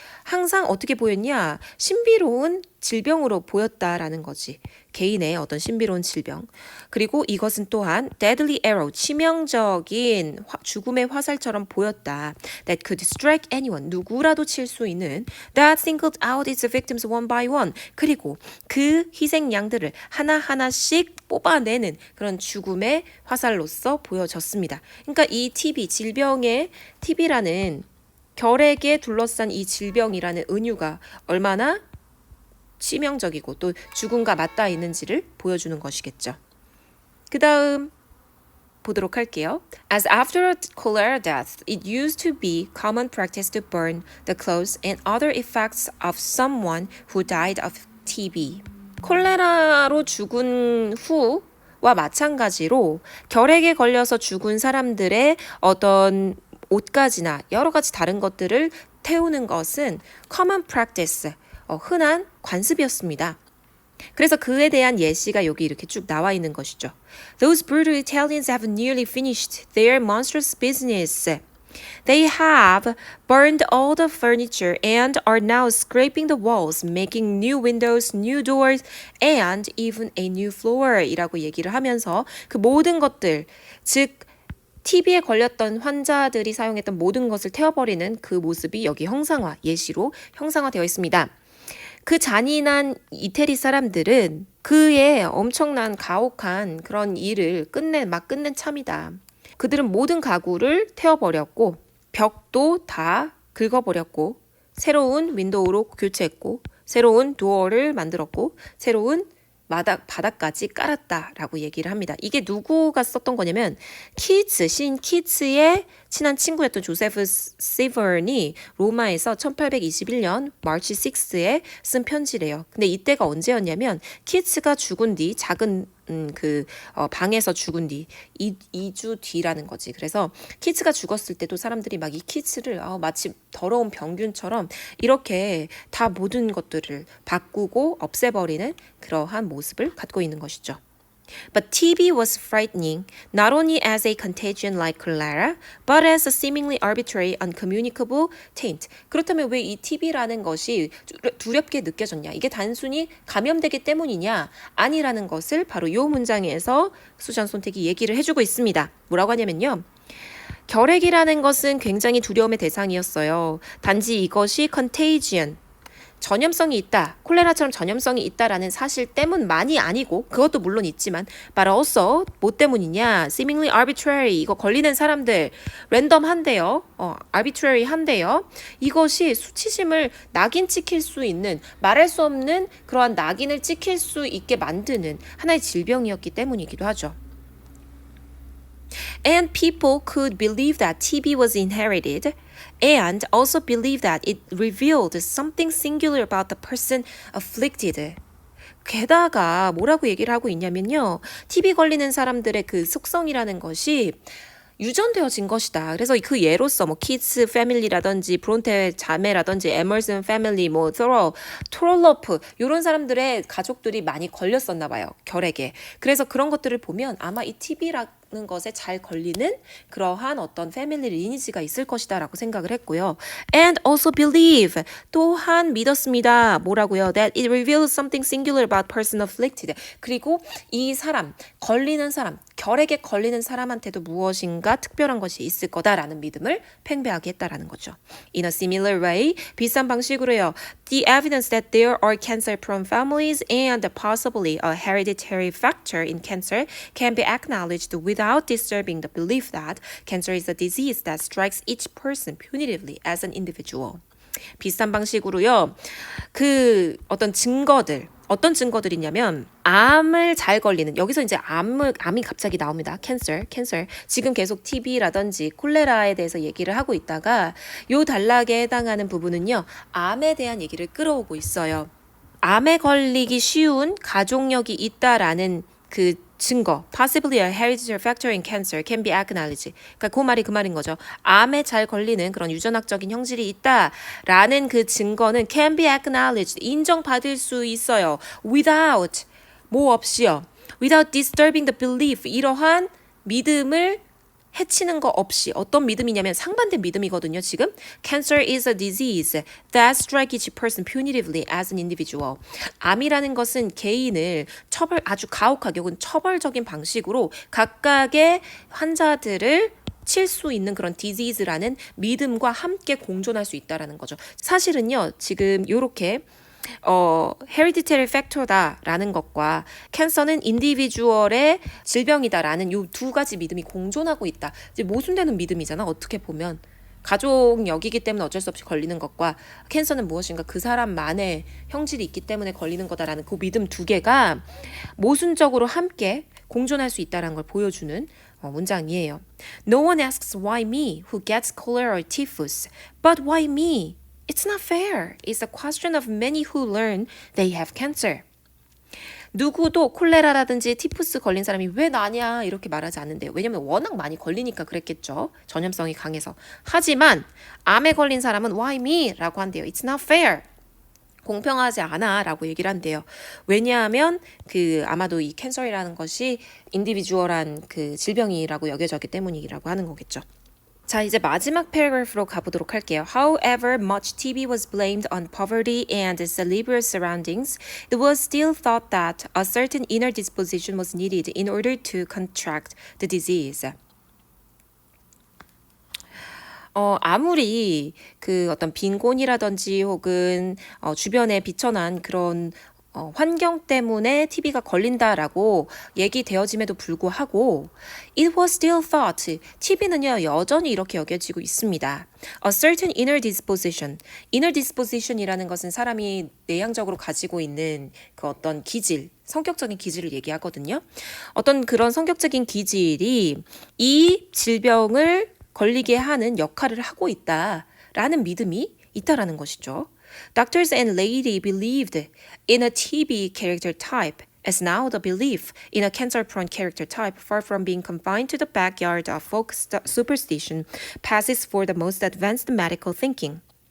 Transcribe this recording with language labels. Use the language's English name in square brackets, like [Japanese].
[Korean] 항상 어떻게 보였냐? 신비로운 질병으로 보였다라는 거지. 개인의 어떤 신비로운 질병. 그리고 이것은 또한 [English] deadly arrow, [Korean] 치명적인 죽음의 화살처럼 보였다. [English] That could strike anyone, [Korean] 누구라도 칠 수 있는. [English] That singled out its victims one by one. [Korean] 그리고 그 희생양들을 하나하나씩 뽑아내는 그런 죽음의 화살로서 보여졌습니다. 그러니까 이 TB, 질병의 TB라는 결핵에 둘러싼 이 질병이라는 은유가 얼마나 치명적이고 또 죽음과 맞닿아 있는지를 보여주는 것이겠죠. 그 다음 보도록 할게요. [English] As after a cholera death, it used to be common practice to burn the clothes and other effects of someone who died of TB. [Korean] 콜레라로 죽은 후와 마찬가지로 결핵에 걸려서 죽은 사람들의 어떤 옷가지나 여러 가지 다른 것들을 태우는 것은 [English] common practice, [Korean] 흔한 관습이었습니다. 그래서 그에 대한 예시가 여기 이렇게 쭉 나와 있는 것이죠. [English] Those brutal Italians have nearly finished their monstrous business. They have burned all the furniture and are now scraping the walls, making new windows, new doors, and even a new floor [Korean] 이라고 얘기를 하면서 그 모든 것들, 즉 TB에 걸렸던 환자들이 사용했던 모든 것을 태워버리는 그 모습이 여기 형상화, 예시로 형상화되어 있습니다. 그 잔인한 이태리 사람들은 그의 엄청난 가혹한 그런 일을 막 끝낸 참이다. 그들은 모든 가구를 태워버렸고 벽도 다 긁어버렸고 새로운 윈도우로 교체했고 새로운 도어를 만들었고 새로운 바닥까지 깔았다라고 얘기를 합니다. 이게 누구가 썼던 거냐면 시인 키츠의 친한 친구였던 조세프 시버니 로마에서 1821년 마치 6에 쓴 편지래요. 근데 이때가 언제였냐면 키츠가 죽은 뒤 작은 방에서 죽은 뒤 2주 뒤라는 거지. 그래서 키츠가 죽었을 때도 사람들이 막 이 키츠를 마치 더러운 병균처럼 이렇게 다 모든 것들을 바꾸고 없애버리는 그러한 모습을 갖고 있는 것이죠. [English] But TB was frightening, not only as a contagion like cholera, but as a seemingly arbitrary, uncommunicable taint. [Korean] 그렇다면 왜 이 TB라는 것이 두렵게 느껴졌냐? 이게 단순히 감염되기 때문이냐? 아니라는 것을 바로 이 문장에서 수잔 손택이 얘기를 해주고 있습니다. 뭐라고 하냐면요. 결핵이라는 것은 굉장히 두려움의 대상이었어요. 단지 이것이 contagion, 전염성이 있다, 콜레라처럼 전염성이 있다라는 사실 때문만이 아니고 그것도 물론 있지만 [English] but also [Korean] 뭐 때문이냐? [English] seemingly arbitrary [Korean] 이거 걸리는 사람들 랜덤한데요. arbitrary한데요. 이것이 수치심을 낙인 찍힐 수 있는 말할 수 없는 그러한 낙인을 찍힐 수 있게 만드는 하나의 질병이었기 때문이기도 하죠. [English] And people could believe that TB was inherited and also believe that it revealed something singular about the person afflicted. [Korean] 게다가 뭐라고 얘기를 하고 있냐면요. TB 걸리는 사람들의 그 속성이라는 것이 유전되어진 것이다. 그래서 그 예로서 뭐 키츠 패밀리라든지 브론테 자매라든지 에머슨 패밀리 뭐 트롤로프 이런 사람들의 가족들이 많이 걸렸었나 봐요. 결핵에. 그래서 그런 것들을 보면 아마 이 TB라는 것에 잘 걸리는 그러한 어떤 패밀리 리니지가 있을 것이다 라고 생각을 했고요. [English] And also believe [Korean] 또한 믿었습니다. 뭐라고요? [English] That it reveals something singular about person afflicted. [Korean] 그리고 이 사람 걸리는 사람 결핵에 걸리는 사람한테도 무엇인가 특별한 것이 있을 거다라는 믿음을 팽배하게 했다라는 거죠. [English] In a similar way, [Korean] 비슷한 방식으로요. [English] The evidence that there are cancer-prone families and possibly a hereditary factor in cancer can be acknowledged without disturbing the belief that cancer is a disease that strikes each person punitively as an individual. [Korean] 비슷한 방식으로요. 그 어떤 증거들 어떤 증거들이냐면 암을 잘 걸리는 여기서 이제 암이 갑자기 나옵니다. 캔서. 지금 계속 TB라든지 콜레라에 대해서 얘기를 하고 있다가 요 단락에 해당하는 부분은요. 암에 대한 얘기를 끌어오고 있어요. 암에 걸리기 쉬운 가족력이 있다라는 그 증거, [English] possibly a hereditary factor in cancer can be acknowledged. [Korean] 그러니까 그 말이 그 말인 거죠. 암에 잘 걸리는 그런 유전학적인 형질이 있다라는 그 증거는 [English] can be acknowledged. [Korean] 인정받을 수 있어요. without, 뭐 없이요. [English] without disturbing the belief. [Korean] 이러한 믿음을 해치는 거 없이 어떤 믿음이냐면 상반된 믿음이거든요. [English] 지금 Cancer is a disease that strikes each person punitively as an individual. [Korean] 암이라는 것은 개인을 아주 가혹하게 혹은 처벌적인 방식으로 각각의 환자들을 칠 수 있는 그런 disease라는 믿음과 함께 공존할 수 있다라는 거죠. 사실은요. 지금 요렇게 hereditary factor다라는 것과 캔서는 인디비주얼의 질병이다라는 요 두 가지 믿음이 공존하고 있다. 이제 모순되는 믿음이잖아. 어떻게 보면 가족력이기 때문에 어쩔 수 없이 걸리는 것과 캔서는 무엇인가 그 사람만의 형질이 있기 때문에 걸리는 거다라는 그 믿음 두 개가 모순적으로 함께 공존할 수 있다는 걸 보여주는 문장이에요. [English] No one asks why me who gets cholera or typhus, but why me? It's not fair. It's a question of many who learn they have cancer. [Korean] 누구도 콜레라라든지 티푸스 걸린 사람이 왜 나냐 이렇게 말하지 않는데요. 왜냐면 워낙 많이 걸리니까 그랬겠죠. 전염성이 강해서. 하지만 암에 걸린 사람은 [English] why me? [Korean] 라고 한대요. [English] It's not fair. [Korean] 공평하지 않아 라고 얘기를 한대요. 왜냐하면 아마도 이 캔서이라는 것이 인디비주얼한 그 질병이라고 여겨졌기 때문이라고 하는 거겠죠. 자, 이제 마지막 패러그래프로 가보도록 할게요. [English] However much TB was blamed on poverty and salubrious surroundings, it was still thought that a certain inner disposition was needed in order to contract the disease. [Korean] 아무리 그 어떤 빈곤이라든지 혹은 주변에 비천한 그런 환경 때문에 TB가 걸린다라고 얘기되어짐에도 불구하고 [English] it was still thought, [Korean] TB는요 여전히 이렇게 여겨지고 있습니다. [English] A certain inner disposition [Korean] 이라는 것은 사람이 내향적으로 가지고 있는 그 어떤 기질, 성격적인 기질을 얘기하거든요. 어떤 그런 성격적인 기질이 이 질병을 걸리게 하는 역할을 하고 있다라는 믿음이 있다라는 것이죠. [English] Doctors and lady believed in a TB character type as now the belief in a cancer-prone character type, far from being confined to the backyard of folk superstition, passes for the most advanced medical thinking.